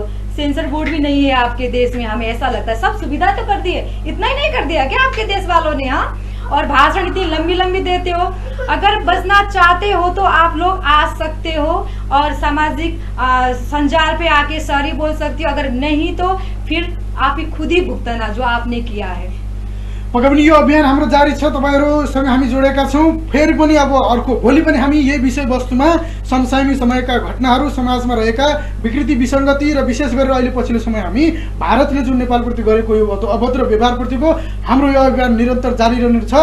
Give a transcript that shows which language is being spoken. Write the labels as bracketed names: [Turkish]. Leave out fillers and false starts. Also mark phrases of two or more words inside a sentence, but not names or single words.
[Hindi] सेंसर बोर्ड भी नहीं है आपके देश में, हमें ऐसा लगता है। सब सुविधा तो कर दी है, इतना ही नहीं कर दिया क्या आपके देश वालों ने? हाँ, और भाषण इतनी लंबी लंबी देते हो। अगर बचना चाहते हो तो आप लोग आ सकते हो और सामाजिक संचार पे आके सॉरी बोल सकते हो, अगर नहीं तो फिर आप ही खुद ही भुगतना जो आपने किया है। [Nepali] पक्कै पनि यो अभियान हाम्रो जारी छ, तपाईहरुसँग हामी जोडेका छौं। फेरि पनि अब अर्को भोलि पनि हामी यही विषयवस्तुमा समसामयिक समयका घटनाहरू, समाजमा रहेका विकृति विसङ्गति र विशेष गरेर अहिले पछिल्लो समय हामी भारतले जुन नेपालप्रति गरेको यो अभद्र व्यवहारप्रतिको हाम्रो यो अभियान निरन्तर जारी रहने छ।